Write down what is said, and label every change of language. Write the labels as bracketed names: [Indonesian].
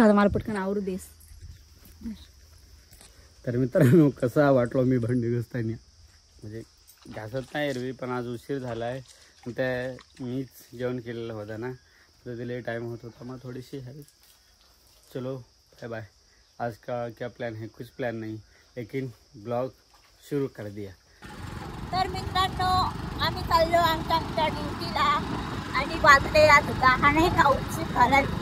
[Marathi] आता मला पटकन आवरू देस. तर मित्रांनो कसा वाटलो मी भांडी घासताना. म्हणजे घासत नाही एरवी पण आज उशीर झाला आहे. ते मीच जेवण केलेलं होतं ना तर तिला टाइम होत होता. मग थोडीशी हेल्प. [Hindi] चलो बाय बाय. आज का क्या प्लान है. कुछ प्लान नहीं लेकिन ब्लॉग शुरू कर दिया. [Marathi] तर मित्रांनो आम्ही चाललो आमच्या ड्युटीला. आणि वाजले आज 10 नाही का उशीर झाला.